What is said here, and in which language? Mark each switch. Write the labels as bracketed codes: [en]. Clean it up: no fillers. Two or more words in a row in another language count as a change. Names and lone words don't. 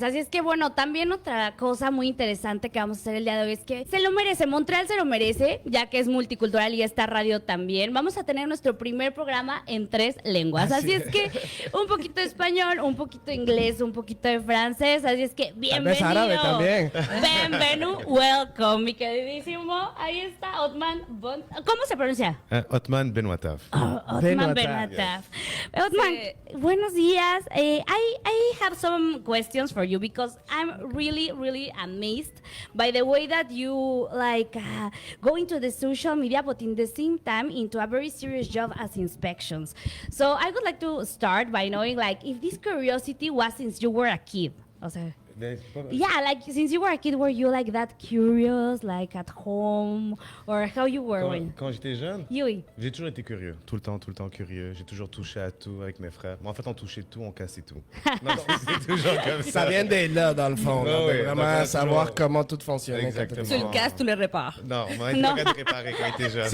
[es] Así es que bueno, también otra cosa muy interesante que vamos a hacer el día de hoy es que se lo merece, Montreal se lo merece, ya que es multicultural y esta radio también. Vamos a tener nuestro primer programa en 3 lenguas. Así es que un poquito de español, un poquito de inglés, un poquito de francés. Así es que bienvenido. Árabe también. Bienvenido, welcome, mi queridísimo. Ahí está Othman ¿Cómo se pronuncia? Othman Benoitov. Othman Benoitov. Othman, buenos días. [en] I have some questions for you because I'm really amazed by the way that you go into the social media, but in the same time into a very serious job as inspections. So I would like to start by knowing if this curiosity was since you were a kid. [es] O sea, [en] yeah, since you were a kid, were you that curious, at home, or how you were [fr] Quand j'étais jeune, oui. J'ai toujours été curieux, tout le temps curieux. J'ai toujours touché à tout avec mes frères. Mais en fait, on touchait tout, on cassait tout. Non, c'est toujours comme ça. Ça vient de là, dans le fond, Oui, de oui, vraiment donc, savoir toujours... comment tout fonctionnait. Exactement. Tu le casses, tu le répares. Non, on m'a été pas capable de réparer quand j'étais jeune.